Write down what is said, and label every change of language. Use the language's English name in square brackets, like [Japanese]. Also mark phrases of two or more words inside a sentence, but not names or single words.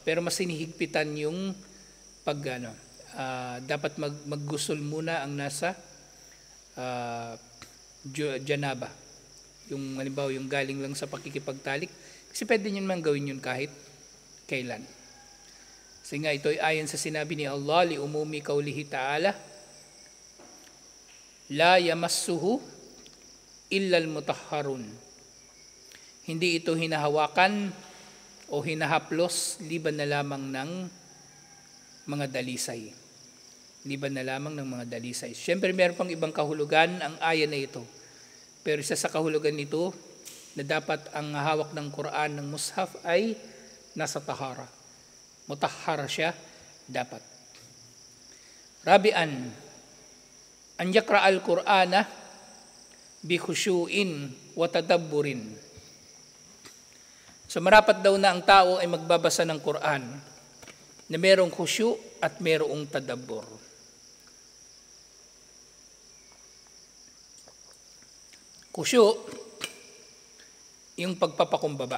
[Filipino] Pero mas sinihigpitan yung dapat maggusol muna ang nasa janaba. Yung halimbawa yung galing lang sa pakikipagtalik. Kasi pwede nyo naman gawin yun kahit kailan. Kasi nga ito ay ayon sa sinabi ni Allah, [Arabic] لعموم قوله تعالى، لا يمسه إلا المطهرون. [Filipino] Hindi ito hinahawakan o hinahaplos liban na lamang ng mga dalisay. Liban na lamang ng mga dalisay. Siyempre meron pang ibang kahulugan ang aya na ito. Pero isa sa kahulugan nito na dapat ang hawak ng Quran ng mushaf ay nasa tahara. Mutahhara siya dapat. [Arabic] رابعاً، أن يقرأ القرآن بخشوع وتدبر. [Filipino] So marapat daw na ang tao ay magbabasa ng Quran na merong khusyu at merong tadabbur. Khusyu, yung pagpapakumbaba.